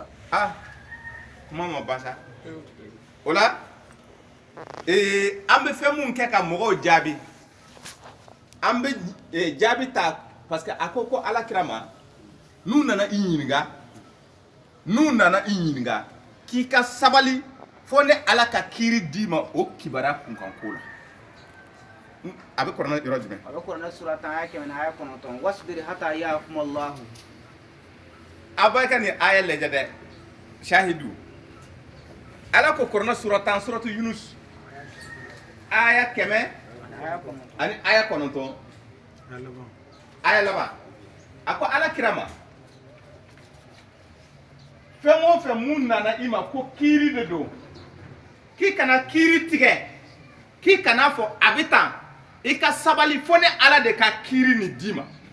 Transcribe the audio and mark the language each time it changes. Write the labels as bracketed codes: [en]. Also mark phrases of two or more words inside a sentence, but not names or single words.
[bm] kuma ma ban sa o la an bɛ fɛn mun kɛ ka mɔgɔw jaabi an bɛ jaabi ta parce que a ko alakira ma n'u nana i ɲininka k'i ka sabali fo ne ala ka kiiri d'i ma o kibaruya kunkanko la a bɛ kuranɛ yɔrɔ jumɛn a bɛ kuranɛ sura 10 aya 100 aya 9 [ar] واصبر حتى يحكم الله [bm] a b'a ka nin aya lajɛ dɛ shahidu ala ko kuranɛ sura 10 suratu yunus aya 100 ani aya 9 aya laban a ko ala kira ma fɛn o fɛn mun nana i ma ko kiiri de don k'i kana kiiri tigɛ k'i kana fɔ a bɛ tan i ka sabali fo ne ala de ka kiiri nin d'i ma